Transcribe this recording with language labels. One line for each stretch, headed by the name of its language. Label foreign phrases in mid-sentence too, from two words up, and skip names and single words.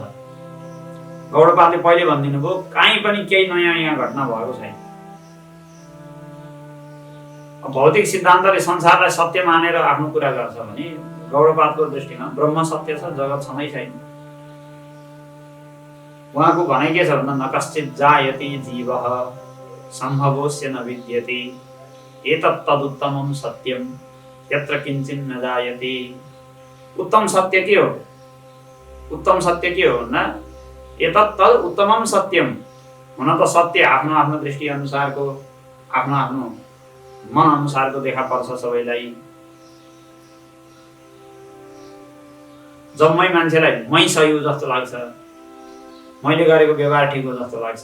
Nepali: गौडपादले पहिले भनिदिनु भयो कहीँ पनि केही नयाँ यहाँ घटना भएको छैन। भौतिक सिद्धान्तले संसारलाई सत्य मानेर आफ्नो कुरा गर्छ भने गौडपादको दृष्टिमा ब्रह्म सत्य छ, जगत छँदै छैन। उहाँको भनाइ के छ भन्दा
Sanskrit: न कश्चित् जायते जीवः सम्भवोस्य न विद्यते एतत् तदुत्तमं सत्यं यत्र किञ्चित् न जायते।
Nepali: उत्तम सत्य के हो? उत्तम सत्य के हो भन्दा
Sanskrit: एतत् तद् उत्तमं सत्यम।
Nepali: हुन त सत्य आफ्नो आफ्नो दृष्टि अनुसारको, आफ्नो आफ्नो मन अनुसारको देखा पर्छ सबैलाई। जम्मै मान्छेलाई मै सही हो जस्तो लाग्छ, मैले गरेको व्यवहार ठिक हो जस्तो लाग्छ।